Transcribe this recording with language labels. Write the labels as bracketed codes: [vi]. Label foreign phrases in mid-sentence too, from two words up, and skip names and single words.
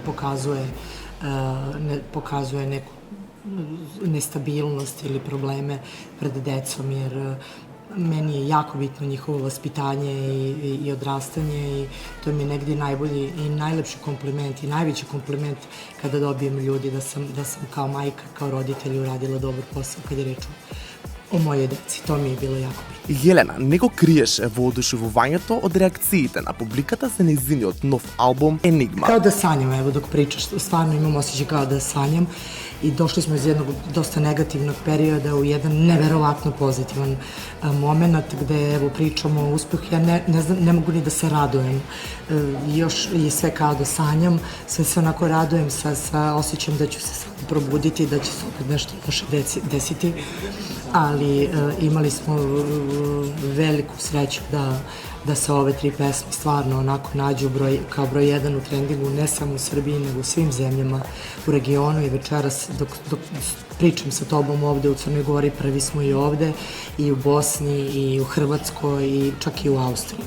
[sr] ne pokazuje neku nestabilnost ili probleme pred decom, jer meni je jako bitno njihovo vaspitanje i odrastanje i to mi je negdje najbolji i najlepši kompliment i najveći kompliment kada dobijem ljudi da sam kao majka, kao roditelj uradila dobar posao kad je reč o mojoj deci. To mi je bilo jako bitno. [mk] Јелена не го криеше воодушевувањето од реакциите на публиката за нејзиниот нов албум Енигма. [sr] Kao da sanjam, evo dok pričaš, stvarno imam osjećaj kao da sanjam i došli smo iz jednog dosta negativnog perioda u jedan neverovatno pozitivan moment gde evo pričamo o uspehu. Ja ne mogu ni da se radujem. Još je sve kao da sanjam, sve se onako radujem sa osjećajem da ću se sad probuditi, da će se opet nešto loše desiti, ali imali smo veliku sreću da se ove 3 pesme stvarno onako nađu kao broj 1 u trendingu, ne samo u Srbiji, nego u svim zemljama u regionu i večeras dok pričam sa tobom ovde u Crnoj Gori, prvi smo i ovde, i u Bosni, i u Hrvatskoj, i čak i u Austriji.